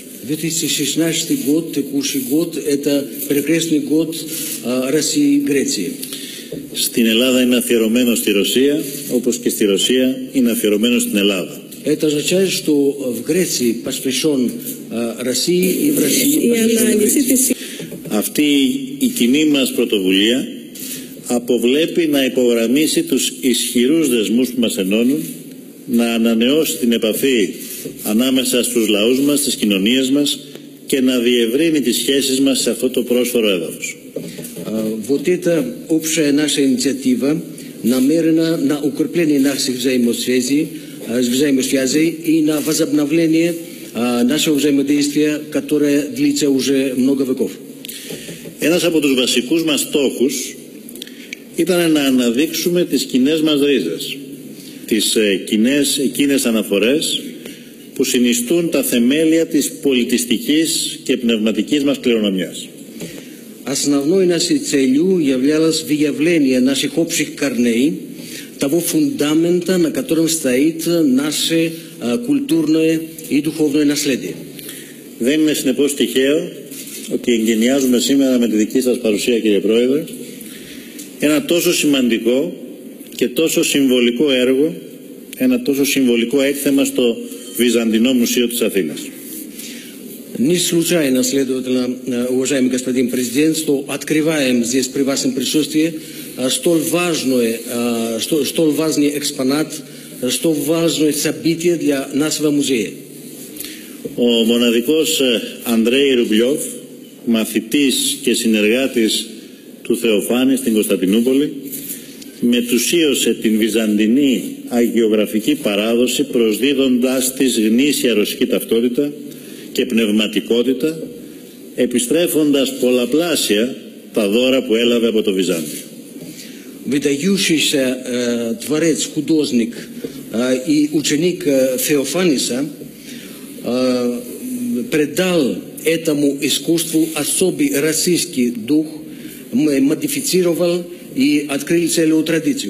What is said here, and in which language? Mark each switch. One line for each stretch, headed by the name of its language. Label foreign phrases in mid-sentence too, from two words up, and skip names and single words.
Russian: 2016 год, текущий год, это перекрестный год России-Греции.
Greek: Στην Ελλάδα είναι αφιερωμένο στη Ρωσία, όπως και στη Ρωσία είναι αφιερωμένο στην Ελλάδα.
Russian: Это означает, что в Греции посвящен России и в России посвящен Греции.
Greek: Αυτή η κοινή μας πρωτοβουλία αποβλέπει να υπογραμμίσει τους ισχυρούς δεσμούς που μας ενώνουν, να ανανεώσει την επαφή ανάμεσα στους λαούς μας, στις κοινωνίες μας και να διευρύνει τις σχέσεις μας σε αυτό το πρόσφορο έδαφος.
Russian: Вот эта общая наша инициатива намерена на укрепление наших взаимосвязей и на возобновление нашего взаимодействия, которое длится уже много веков.
Greek: Ένας από τους βασικούς μας στόχους ήταν να αναδείξουμε τις κοινές μας ρίζες, τις εκείνες αναφορές που συνιστούν τα θεμέλια της πολιτιστικής και πνευματικής μας κληρονομιάς.
Russian: Основной нашей целью являлось выявление наших общих корней, того фундамента, на котором стоит наше культурное и духовное наследие.
Greek: Δεν είναι συνεπώς τυχαίο ότι εγκαινιάζουμε σήμερα με τη δική σας παρουσία, κύριε Πρόεδρε, ένα τόσο σημαντικό και τόσο συμβολικό έργο, ένα τόσο συμβολικό έκθεμα στο Βυζαντινό Μουσείο της Αθήνας.
Russian: Не случайно, следовательно, уважаемый господин президент, что открываем здесь при вашем присутствии столь важный экспонат, столь важное событие для нашего музея.
Greek: Ο μοναδικός Ανδρέη Ρουμπλιόφ, μαθητής και συνεργάτης του Θεοφάνη στην Κωνσταντινούπολη, μετουσίωσε την βυζαντινή αγιογραφική παράδοση προσδίδοντάς της γνήσια ρωσική ταυτότητα και πνευματικότητα, επιστρέφοντας πολλαπλάσια τα δώρα που έλαβε από το Βυζάντιο.
Russian: Выдающийся творец, художник и ученик Феофаниса придал этому искусству особый российский дух, модифицировал и открыл целую традицию.